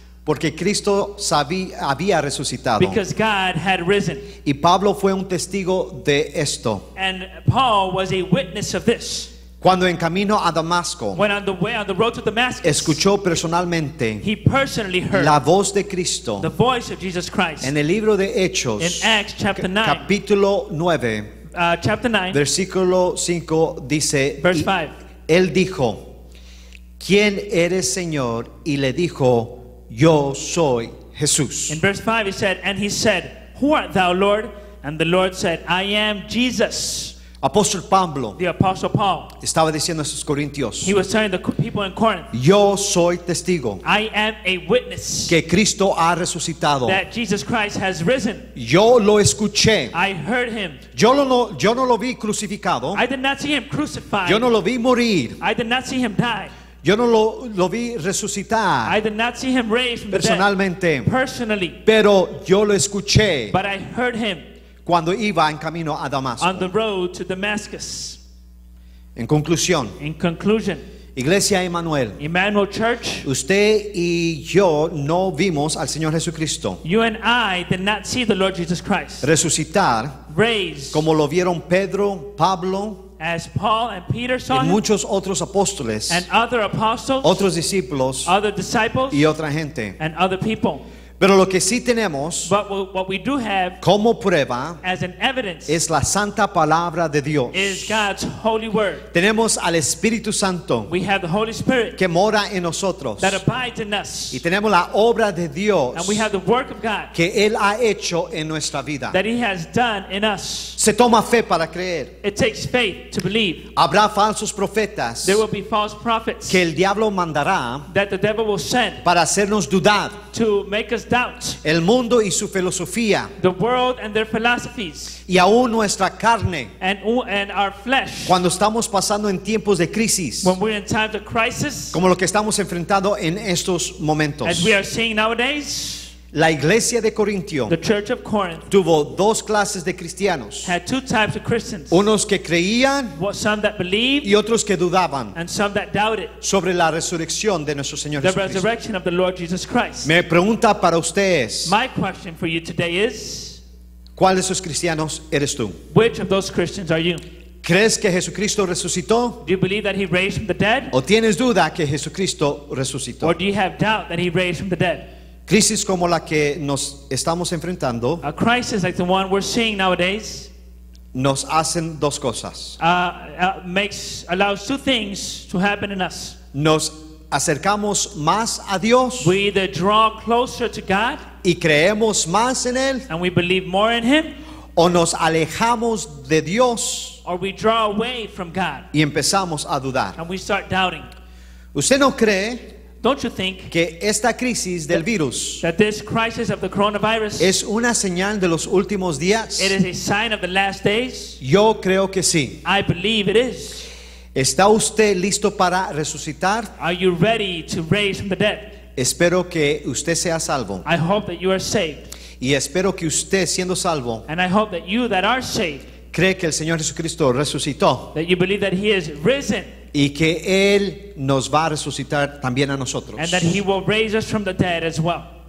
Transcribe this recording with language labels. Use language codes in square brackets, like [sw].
[es] porque Cristo había resucitado. [en] because God had risen. [es] Y Pablo fue un testigo de esto. [en] And Paul was a witness of this. [es] Cuando en camino a Damasco [en] When on the road to Damascus, [es] escuchó personalmente [en] he personally heard [es] la voz de Cristo [en] the voice of Jesus Christ. [es] en el libro de Hechos, [en] In Acts chapter 9, [es] capítulo 9, [en] chapter 9, [es] versículo 5 dice, [en] verse [es] y [en] 5. [es] él dijo: ¿quién eres, Señor? Y le dijo: yo soy Jesús. [en] In verse 5 he said, who art thou, Lord? And the Lord said, I am Jesus. [es] Apóstol Pablo [en] The apostle Paul, [es] estaba diciendo a sus corintios: [en] he was telling the people in Corinth, [es] yo soy testigo [en] I am a witness [es] que Cristo ha resucitado. [en] that Jesus Christ has risen. [es] Yo lo escuché. [en] I heard him. [es] Yo no lo vi crucificado. [en] I did not see him crucified. [es] Yo no lo vi morir. [en] I did not see him die. [es] Yo no lo vi resucitar [en] I did not see him raised from the dead [es] personalmente. [en] personally, [es] Pero yo lo escuché [en] but I heard him [es] cuando iba en camino a Damasco. [en] on the road to Damascus. [es] En conclusión, [en] In conclusion, [es] Iglesia Emmanuel, [en] Emmanuel Church, [es] usted y yo no vimos al Señor Jesucristo [en] you and I did not see the Lord Jesus Christ [es] resucitar [en] raised [es] como lo vieron Pedro, Pablo [en] as Paul and Peter saw [es] y [en] him, [es] muchos otros apóstoles, [en] and other apostles, [es] otros discípulos [en] other disciples, [es] y otra gente. [en] and other people. [es] Pero lo que sí tenemos [en] But what we do have [es] como prueba [en] as an evidence [es] es la santa palabra de Dios. [en] is God's holy word. [es] Tenemos al Espíritu Santo [en] We have the Holy Spirit [es] que mora en nosotros [en] that abides in us, [es] y tenemos la obra de Dios [en] and we have the work of God [es] que Él ha hecho en nuestra vida. [en] that He has done in us. [es] Se toma fe para creer. [en] It takes faith to believe. [es] Habrá falsos profetas [en] There will be false prophets [es] que el diablo mandará [en] that the devil will send [es] para hacernos dudar. [en] to make us doubt [es] El mundo y su filosofía [en] the world and their philosophies, [es] y aún nuestra carne [en] and our flesh. [es] cuando estamos pasando en tiempos de crisis [en] When we're in times of crisis, [es] como lo que estamos enfrentando en estos momentos. [en] as we are seeing nowadays, [es] La iglesia de Corintio [en] the church of Corinth [es] tuvo dos clases de cristianos, [en] had two types of Christians. [es] unos que creían [en] Some that believed [es] y otros que dudaban [en] and some that doubted [es] sobre la resurrección de nuestro Señor [en] the [es] Jesucristo. [en] resurrection of the Lord Jesus Christ. [es] Me pregunta para ustedes, [en] My question for you today is, [es] ¿cuál de esos cristianos eres tú? [en] which of those Christians are you? [es] ¿Crees que Jesucristo resucitó? [en] Do you believe that He raised from the dead? [es] ¿O tienes duda que Jesucristo resucitó? [en] Or do you have doubt that He raised from the dead? [es] Crisis como la que nos estamos enfrentando [en] A crisis like the one we're seeing nowadays [es] nos hacen dos cosas. [en] allows two things to happen in us. [es] Nos acercamos más a Dios [en] We either draw closer to God [es] y creemos más en Él, [en] and we believe more in Him, [es] o nos alejamos de Dios [en] or we draw away from God [es] y empezamos a dudar. [en] and we start doubting. [es] ¿Usted no cree [en] Don't you think [es] que esta crisis del virus [en] that this crisis of the coronavirus, [es] es una señal de los últimos días? [en] it is a sign of the last days? [es] Yo creo que sí. [en] I believe it is. [es] ¿Está usted listo para resucitar? [en] Are you ready to raise from the dead? [es] Espero que usted sea salvo. [en] I hope that you are saved. [es] Y espero que usted, siendo salvo, [en] And I hope that you that are saved, [es] cree que el Señor Jesucristo resucitó [en] that you believe that He is risen [es] y que Él nos va a resucitar también a nosotros. [en] and that He will raise us from the dead as well.